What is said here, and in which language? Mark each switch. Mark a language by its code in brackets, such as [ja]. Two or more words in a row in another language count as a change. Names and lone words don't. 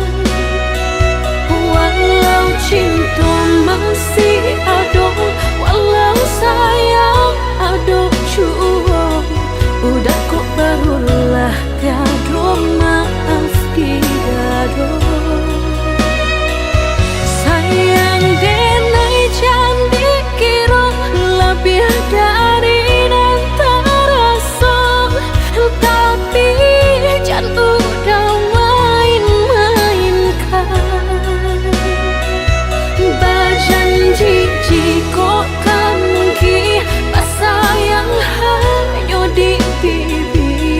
[min] Walau cinta masih ada, walau sayang ada jua, udah kok barulah tiada maaf tiada. Sayang denai jangan dikira lebih dari nanti rasa. [id] Tapi jangan udah main-mainkan. Berjanji jika kamu sayang hanya di bibir.